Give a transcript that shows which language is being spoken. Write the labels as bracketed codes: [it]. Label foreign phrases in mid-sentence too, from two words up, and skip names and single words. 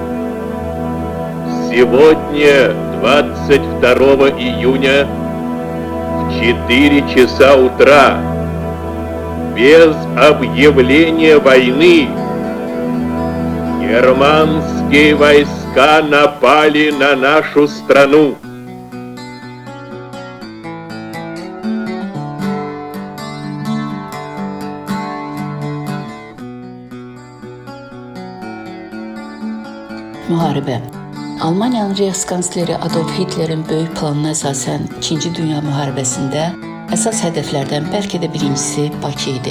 [ru] Сегодня, 22 июня, в 4 часа утра, без объявления войны, германские войска напали на нашу страну. [az] Müharibə. Almaniyanın Reichskansleri Adolf Hitlerin böyük planına əsasən 2-ci Dünya müharibəsində əsas hədəflərdən bəlkə də birincisi Bakı idi.